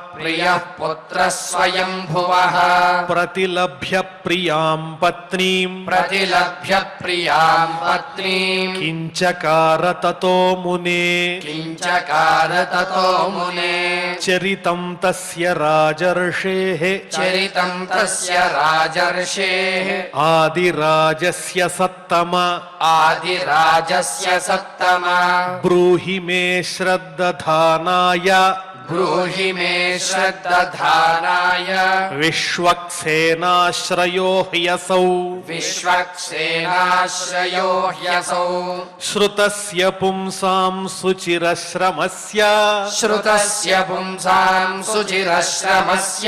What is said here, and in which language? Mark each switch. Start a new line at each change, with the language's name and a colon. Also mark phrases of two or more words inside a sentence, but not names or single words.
Sanskrit: ప్రతిలభ్య ప్రియాం పత్నీం కించకార తతో మునే చరితం తస్య రాజర్షేః ఆదిరాజస్య సత్తమ బ్రూహి మే శ్రద్దధానాయ ब्रूहि मे श्रद्दधानाय विश्वक्सेनाश्रयो ह्यसौ विश्वक्सेनाश्रयो ह्यसौ श्रुतस्य पुंसां सुचिरश्रमस्य श्रुतस्य पुंसां सुचिरश्रमस्य